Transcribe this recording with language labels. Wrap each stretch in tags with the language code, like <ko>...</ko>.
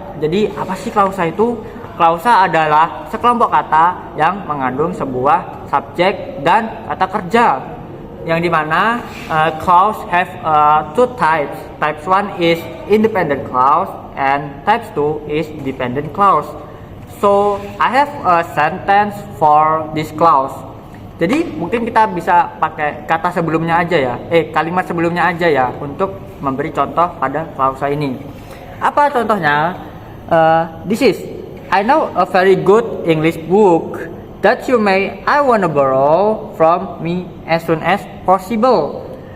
<id>Jadi apa sih klausa itu? Klausa adalah sekelompok kata yang mengandung sebuah subjek dan kata kerja, yang dimana</id> <en>clause have two types. Types 1 is independent clause and types 2 is dependent clause. So I have a sentence for this clause.</en> <id>Jadi mungkin kita bisa pakai kata sebelumnya aja ya, kalimat sebelumnya aja ya untuk memberi contoh pada klausa ini. Apa contohnya?</id> <en>This is, I know a very good English book that you may I wanna borrow from me as soon as possible.</en>